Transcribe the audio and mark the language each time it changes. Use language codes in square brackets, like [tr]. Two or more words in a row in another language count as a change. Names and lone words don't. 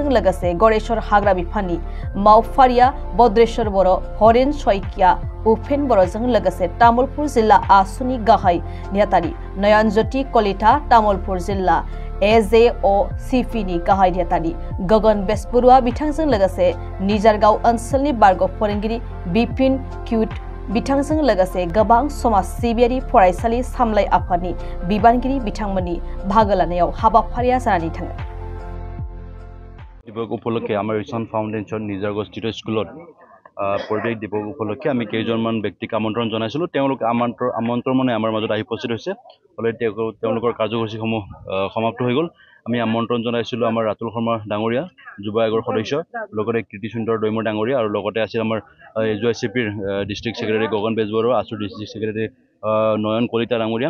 [brx] लोगोसे गरेश्वर हाग्रा बिफाननि मावफारिया बद्रेश्वर बर', हरेन शइकिया, उपेन बर'जों लोगोसे तामुलपुर जिल्ला आसुनि गाहाय नेहाथारि नयनज्योति कलिता, तामुलपुर जिल्ला AJOCP नि गाहाय नेहाथारि गगन बेसबरुवा बिथांजों लोगोसे निजारगाव ओनसोलनि बारग' फोरोंगिरि बिपिन क्यूट बिथांजों लोगोसे गोबां समाज सिबियारि फरायसालि सामलाय आफादनि बिबानगिरि बिथांमोननि बाहागो लानायाव हाबाफारिया जानानै थाङो। [as] দিৱস উপলক্ষে আমাৰ ঈশান ফাউণ্ডেশ্যন নিজাৰগাঁও স্থিত স্কুলত পৰিৱেশ দিৱস উপলক্ষে আমি কেইজনমান ব্যক্তিক আমন্ত্ৰণ জনাইছিলো। তেওঁলোক আমন্ত্ৰণে আমাৰ মাজত আহি উপস্থিত হৈছে। অলৰেডি তেওঁলোকৰ কাৰ্যসূচীসমূহ সমাপ্ত হৈ গ'ল। আমি আমন্ত্ৰণ জনাইছিলো আমাৰ ৰাতুল শৰ্মা ডাঙৰীয়া যুৱ আয়োগৰ সদস্য, লগতে কীৰ্তি সুন্দৰ দৈমৰ ডাঙৰীয়া আৰু লগতে আছিল আমাৰ AJOCPৰ [en] district secretary [as] গগন বেজবৰুৱা, আছু [en] district secretary [as] নয়ন কলিতা ডাঙৰীয়া।